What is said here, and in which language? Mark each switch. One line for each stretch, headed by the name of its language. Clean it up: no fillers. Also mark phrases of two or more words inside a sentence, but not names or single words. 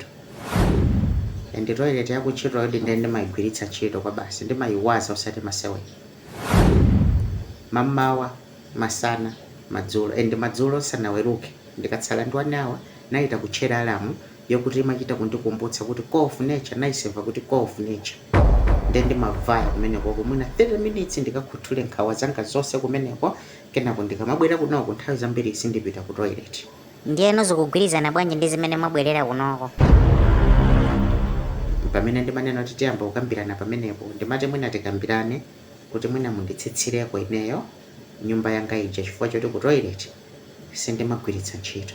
Nyanja: Ndi toilet yakuntchito yodi ndiye ndimayigwiritsa ntchito kwa basi ndimayiwaza osati masewera. Mamawa, masana, madzulo, madzulo sanaweruke ndikatsala ndi wanawa naita kutchera alamu yokuti imachita kundikumbutsa kuti
English: call of nature
Nyanja: naiseva kuti
English: call of nature.
Nyanja: Ndiye ndimavaya kumeneko mwina 30 minutes ndikakhuthule nkhawa zanga zonse kumeneko kenako ndikamabwera kunoko nthawi zambiri sindipita ku toilet. Ndiyeno zikugwirizana bwanji ndi zimene mwabwerera kunoko? Pamene ndimanena kuti tiyamba kukambirana pamenepo ndimati mwina tikambirane kuti mwina munditsitsireko ineyo nyumba yanga ija chifukwa choti ku toilet sindimagwiritsa ntchito.